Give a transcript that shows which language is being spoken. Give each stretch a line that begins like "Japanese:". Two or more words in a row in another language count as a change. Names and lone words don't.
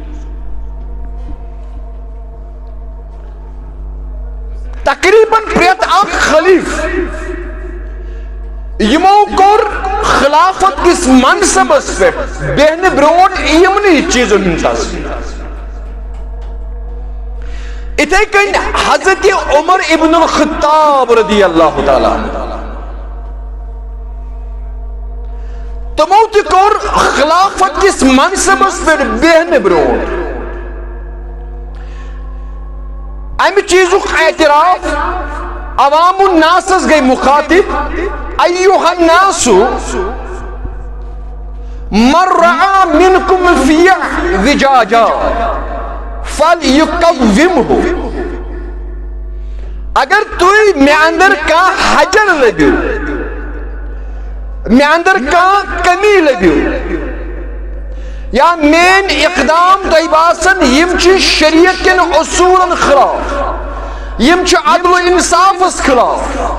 Kashmiri: تقریباً پرٛٮ۪تھ اکھ خلیٖفہٕ یِمو کوٚر خلافت کِس منصبس پٮ۪ٹھ بیہنہٕ برونٛٹھ یِمنٕے چیٖزن ہُنٛد تصویر اِتھے کٔنۍ حضرت عمر ابن الخطاب
Arabic: رضی اللہ تعالیٰ عنہ
Kashmiri: تمو تہِ کوٚر خلافت کِس منصبس پٮ۪ٹھ بیہنہٕ برونٛٹھ امہِ چیٖزُک اعتراف عوام الناسس گٔے مخاطب
Arabic: ایُّہا الناسُ من رعا منکم فیہ وجاجا فلیقومہ
Kashmiri: اگر تُہۍ مےٚ اندر کانٛہہ حجر لٔبِو مےٚ اندر کانٛہہ کمی لٔبِو یا میٲنۍ اقدام تۄہہِ باسان یِم چھِ شریعت کٮ۪ن اصوٗلن خلاف یِم چھِ عدل و انصافس خلاف